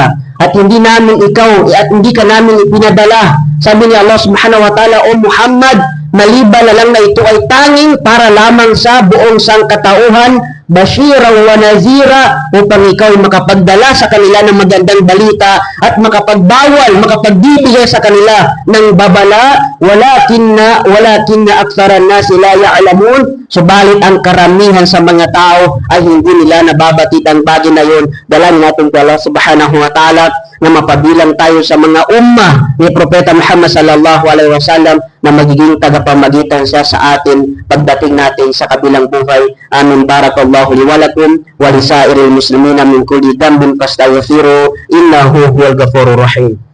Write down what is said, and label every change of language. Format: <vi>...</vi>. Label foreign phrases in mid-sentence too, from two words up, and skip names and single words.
<tl>At hindi ka namin ipinadala, sabi ni Allah</tl> <ar>سبحانه وتعالى,</ar> <tl>o Muhammad, maliban na lang na ito ay tanging para lamang sa buong sangkatauhan,</tl> <ar>بشيرا ونذيرا,</ar> <tl>upang ikaw ay makapagdala sa kanila ng magandang balita at makapagbawal, makapagbibigay sa kanila ng babala.</tl> <ar>ولكن أكثر الناس لا يعلمون.</ar> <tl>Subalit ang karamihan sa mga tao ay hindi nila nababatid ang bagay na yun. Dalangin natin kay Allah</tl> <ar>سبحانه وتعالى</ar> <tl>na mapabilang tayo sa mga ummah ni Propeta Muhammad</tl> <ar>صلى الله عليه وسلم</ar> <tl>na magiging tagapamagitan siya sa atin pagdating natin sa kabilang buhay. Amin.</tl> <ar>بارك الله لي ولكم ولسائر المسلمين من كل ذنب فاستغفروا إنه هو الغفور الرحيم.</ar>